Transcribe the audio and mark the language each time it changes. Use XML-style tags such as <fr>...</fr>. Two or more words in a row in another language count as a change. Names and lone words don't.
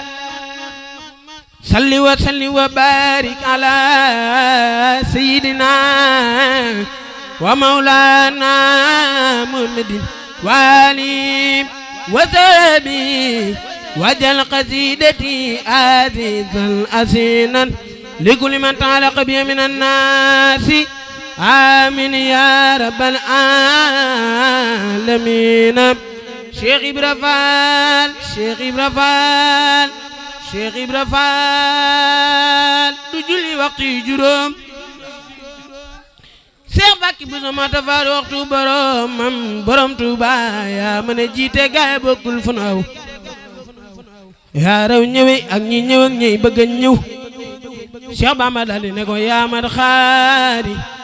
<ar>صل وسلم وبارك على سيدنا ومولانا محمد وآله وصحبه وجل قصيدتي عزيزا أسينا لكل من تعلق بي من الناس آمين يا رب العالمين.</ar> <wo>Cheikh Ibra Fall Cheikh Ibra Fall Cheikh Ibra Fall du julli waxtu yu juróom Cheikh Bakki bu sama tafaar waxtu boromam borom Tuuba yaa mën a jiite gaay bokkul fu naw yaa raw ñëwe ak ñi ñëw ak ñi bëgg a ñëw Cheikh Bamba daldi ne ko yaa mat xaadi</wo>